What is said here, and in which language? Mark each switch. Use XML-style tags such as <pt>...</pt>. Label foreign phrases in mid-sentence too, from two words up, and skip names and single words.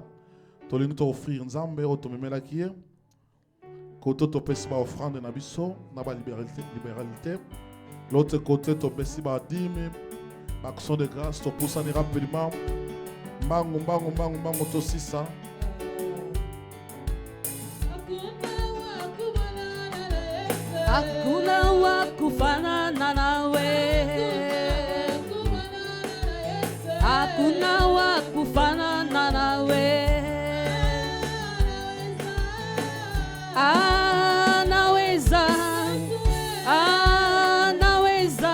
<ln>Tolingi to offrir nzambe otomemela kie. Koto to pesi ba offrande na biso na ba libéralité.</ln> <fr>L'autre côté</fr> <ln>to pesi ba dîme, ba</ln> <fr>action de grâce</fr> <ln>to poussa ni rapidement. Mbangu to sisa.</ln> <sw>Hakuna wa kufanana nawe. Hakuna wa kufanana nawe. Anaweza, anaweza.</sw>